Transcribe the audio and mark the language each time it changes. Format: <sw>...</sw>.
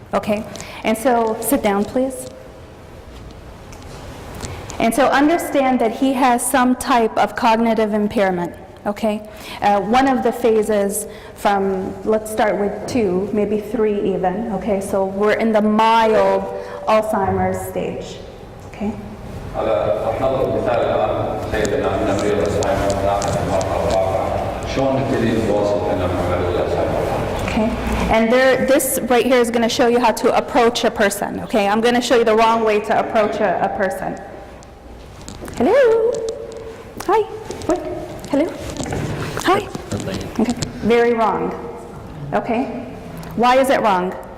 <en>Okay, and so sit down, please. And so understand that he has some type of cognitive impairment. Okay, one of the phases from, let's start with 2, maybe 3 even. Okay, so we're in the mild Alzheimer's stage. Okay.</en> <ar>هذا راح نضرب مثال الان تخيل ان مريض الزهايمر داخل المرحله الرابعه شلون نبتدي نتواصل احنا مع مريض الزهايمر.</ar> <en>Okay, and this right here is going to show you how to approach a person. Okay, I'm going to show you the wrong way to approach a person. Hello. Hi. What? Hello. Hi. Okay. Very wrong. Okay. Why is it wrong?</en>